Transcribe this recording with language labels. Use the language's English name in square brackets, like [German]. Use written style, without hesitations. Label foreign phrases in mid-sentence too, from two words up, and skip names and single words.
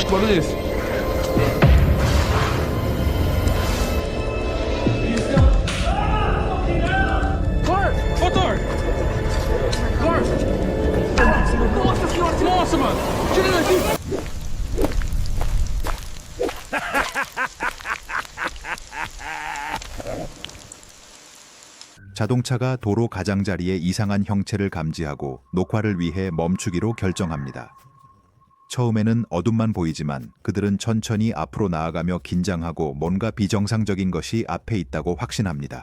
[English] this. Clark! Motor! Clark! [Portuguese] Nossa, mano! Tira ele daqui! [Korean] 자동차가 도로 가장자리의 이상한 형체를 감지하고 녹화를 위해 멈추기로 결정합니다. 처음에는 어둠만 보이지만 그들은 천천히 앞으로 나아가며 긴장하고 뭔가 비정상적인 것이 앞에 있다고 확신합니다.